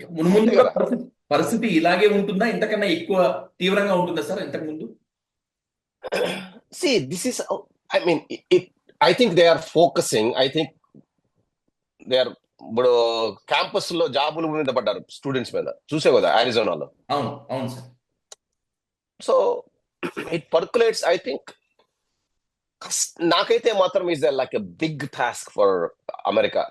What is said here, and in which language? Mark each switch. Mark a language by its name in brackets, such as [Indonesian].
[Telugu] ముందు పరిస్థితి ఇలాగే ఉంటుందా, ఇంతకన్నా ఎక్కువ తీవ్రంగా ఉంటుందా సార్ ఇంతకు ముందు? [English] See, this is, I mean, I think they are focusing. I think they are, [Telugu] ఇప్పుడు క్యాంపస్ లో జాబుల మీద పడ్డారు స్టూడెంట్స్ మీద, చూసే కదా అరిజోనాలో. అవును sir. [English] So it percolates. I think [Telugu] నాకైతే మాత్రం [English] Is like a big task for America.